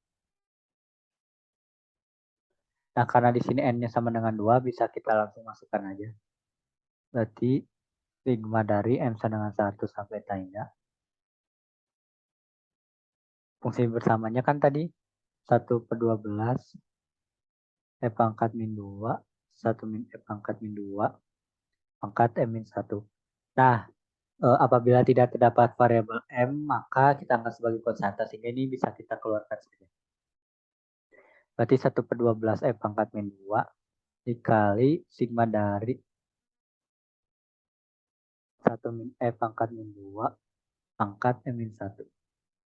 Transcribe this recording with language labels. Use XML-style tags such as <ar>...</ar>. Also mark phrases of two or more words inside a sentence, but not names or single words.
<id>Nah, karena di sini N-nya sama dengan 2, bisa kita langsung masukkan aja. Berarti sigma dari M sama dengan 1 sampai tak. Fungsi bersamanya kan tadi 1/12 E pangkat min 2, 1 min E pangkat min 2, pangkat M min 1. Nah, apabila tidak terdapat variabel M, maka kita anggap sebagai konstanta, sehingga ini bisa kita keluarkan saja. Berarti 1/12 E pangkat min 2 dikali sigma dari 1 min E pangkat min 2 pangkat M min 1.</id>